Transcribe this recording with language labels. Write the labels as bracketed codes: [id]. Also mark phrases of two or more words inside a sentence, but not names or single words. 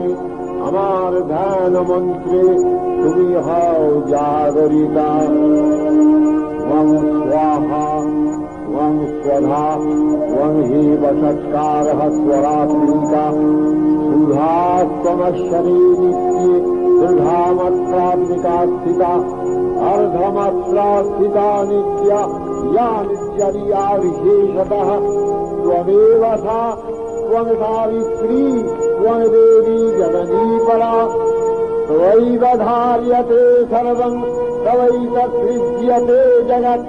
[bn] আমার ধ্যান মন্ত্রে তুমি হও জাগরিতা। [sa] ত্বং স্বাহা ত্বং স্বধা ত্বং হি বষৎকারः স্বরাত্রিকা। সুধাস্তমশ্বরে নিত্যে দৃঢ়ামাত্রাত্মিকা স্থিতা। अर्धमात्रा स्थिता नित्या या नित्यरिया विशेषतः। त्वमेव सा त्वं सावित्री त्वं देवी जननी परा। त्वयैव धार्यते सर्वं तवैतत्सृज्यते जगत्।